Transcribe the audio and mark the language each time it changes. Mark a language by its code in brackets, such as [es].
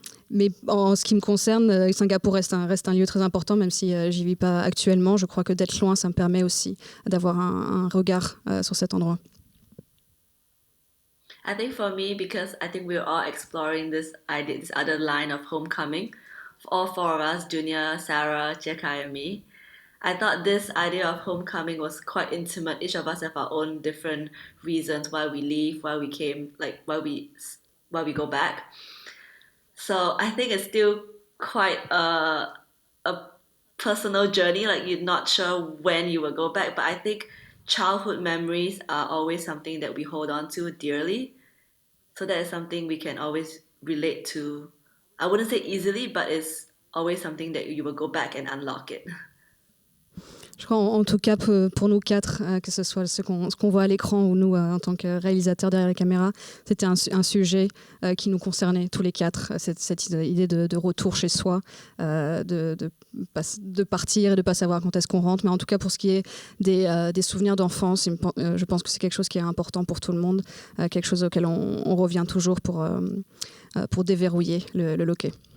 [fr] Mais en ce qui me concerne, Singapour reste un lieu très important, même si j'y vis pas actuellement. Je crois que d'être loin, ça me permet aussi d'avoir un regard sur cet endroit. [en] I think for me, because I think we're all exploring this idea, this other line of homecoming, all four of us, Junya, Sarah, Jiekai, and me, I thought this idea of homecoming was quite intimate. Each of us have our own different reasons why we leave, why we came, like why we go back. So I think it's still quite a personal journey. Like you're not sure when you will go back, but I think childhood memories are always something that we hold on to dearly. So that is something we can always relate to. I wouldn't say easily, but it's always something that you will go back and unlock it. [fr] Je crois en tout cas pour nous quatre, que ce soit ce qu'on voit à l'écran ou nous en tant que réalisateurs derrière la caméra, c'était un sujet qui nous concernait tous les quatre, cette idée de retour chez soi, de partir et de ne pas savoir quand est-ce qu'on rentre. Mais en tout cas pour ce qui est des souvenirs d'enfance, je pense que c'est quelque chose qui est important pour tout le monde, quelque chose auquel on revient toujours pour déverrouiller le loquet.